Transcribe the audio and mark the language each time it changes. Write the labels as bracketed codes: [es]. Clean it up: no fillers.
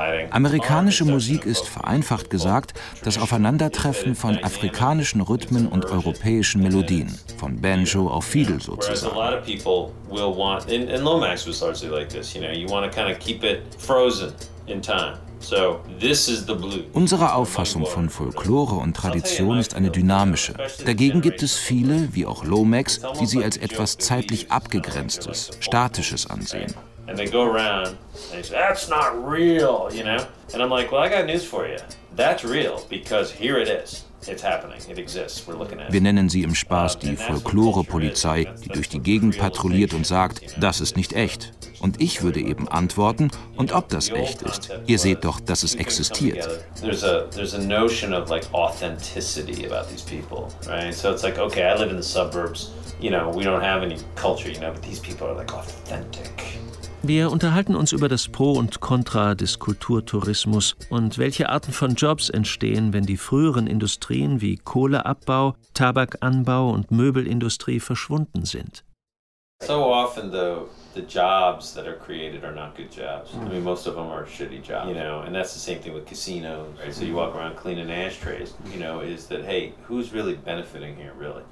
[de] Amerikanische Musik ist, vereinfacht gesagt, das Aufeinandertreffen von afrikanischen Rhythmen und europäischen Melodien, von Banjo auf Fiedel sozusagen. [en] A lot of people will want, and Lomax was largely like this, you know, you want to kind of keep it frozen in time. So, this is the blue. [de] Unsere Auffassung von Folklore und Tradition ist eine dynamische. Dagegen gibt es viele, wie auch Lomax, die sie als etwas zeitlich Abgegrenztes, Statisches ansehen. [en] And they go around and they say, that's not real, you know? And I'm like, well, I got news for you. That's real because here it is. It's happening. It exists. We're looking at it. [de] Wir nennen sie im Spaß die Folklore-Polizei, die durch die Gegend patrouilliert und sagt, das ist nicht echt. Und ich würde eben antworten, und ob das echt ist. Ihr seht doch, dass es existiert. [en] There's a notion of like authenticity about these people, right? So it's like, okay, I live in the suburbs, you know, we don't have any culture, you know, but these people are like authentic. [de] Wir unterhalten uns über das Pro und Contra des Kulturtourismus und welche Arten von Jobs entstehen, wenn die früheren Industrien wie Kohleabbau, Tabakanbau und Möbelindustrie verschwunden sind. [en] So often the jobs that are created are not good jobs. I mean, most of them are shitty jobs, you know, and that's the same thing with casinos, right? So you walk around cleaning ashtrays, you know, is that, hey, who's really benefiting here, really?